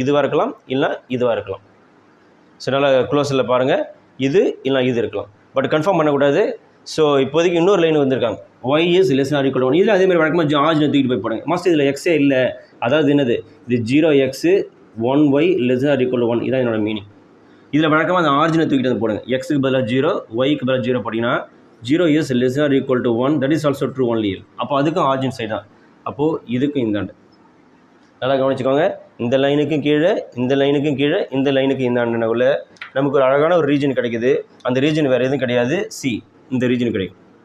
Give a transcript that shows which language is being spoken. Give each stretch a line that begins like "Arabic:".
Tamil: இதுவாக இருக்கலாம், இல்லை இதுவாக இருக்கலாம். ஸோ நல்லா க்ளோஸில் பாருங்கள், இது இல்லை இது இருக்கலாம். பட் கன்ஃபார்ம் பண்ணக்கூடாது. ஸோ இப்போதைக்கு இன்னொரு லைன் வந்திருக்காங்க,
English: y is less than or equal to 1.
Tamil: இதில் அதேமாதிரி வழக்கமாக ஆர்ஜினை தூக்கிட்டு போய் போடுங்க. மஸ்ட் இதில் எக்ஸே இல்லை, அதாவது என்னது இது
English: 0x 1y less than or equal to 1.
Tamil: இதான் என்னோட மீனிங். இதில் வழக்கமாக அந்த ஆர்ஜினை தூக்கிட்டு வந்து போடுங்க. எக்ஸுக்கு பதிலாக 0, ஒய்க்கு பதிலாக 0 போட்டிங்கன்னா
English: 0 is less than or equal to 1. That is also true only.
Tamil: அப்போ அதுக்கும் ஆர்ஜின் சைடு தான். அப்போது இதுக்கும் இந்தாண்டு நல்லா கவனிச்சுக்கோங்க. இந்த லைனுக்கும் கீழே, இந்த லைனுக்கு இந்தாண்டுக்குள்ள நமக்கு ஒரு அழகான ஒரு ரீஜன் கிடைக்குது. அந்த ரீஜன் வேறு எதுவும் கிடையாது, சி இந்த ரீஜன் கிடைக்கும்.